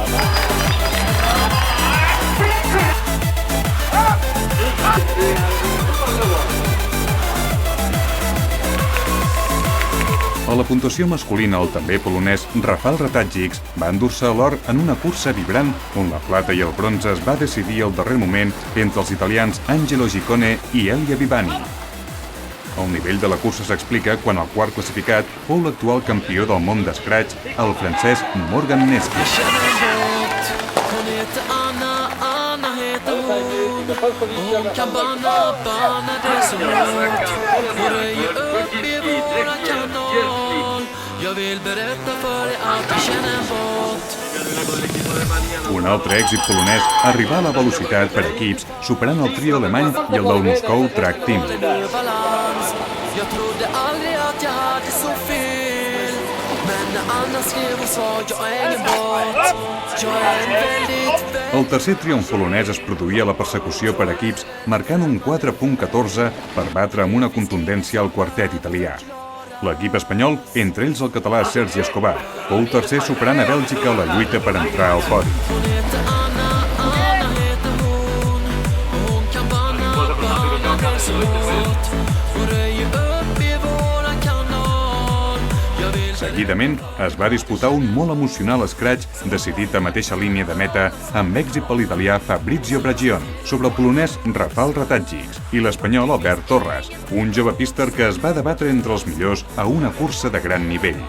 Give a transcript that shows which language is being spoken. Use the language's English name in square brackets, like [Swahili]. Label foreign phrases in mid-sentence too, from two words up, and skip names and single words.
[Catalan] A la puntuació masculina, el també polonès Rafał Ratajczyk va endur-se l'or en una cursa vibrant on la plata i el bronze es va decidir al darrer moment entre els italians Angelo Giccone i Elia Viviani. El nivell de la cursa s'explica quan el quart classificat fou l'actual campió del món d'escratx, el francès Morgan Nesky. [Swedish] Hon kan banna det så hårt. Hon röjer upp i våran kanal. Jag vill berätta för dig att jag känner en båt. [Catalan] Un altre èxit polonès arribà a la velocitat per equips, superant el trio alemany i el del Moscou Track Team. [Swedish] Jag trodde aldrig att jag hade så fel. Men när Anna skrev och sa jag är ingen båt. Jag är en väldigt [Catalan] El tercer triomf polonès es produïa a la persecució per equips, marcant un 4.14 per batre amb una contundència al quartet italià. L'equip espanyol, entre ells el català Sergi Escobar, fou tercer superant a Bèlgica a la lluita per entrar al podi. Seguidament, es va disputar un molt emocional scratch decidit a mateixa línia de meta amb èxit per l'italià Fabrizio Bragion sobre el polonès Rafał Ratajczyk i l'espanyol Albert Torres, un jove píster que es va debatre entre els millors a una cursa de gran nivell.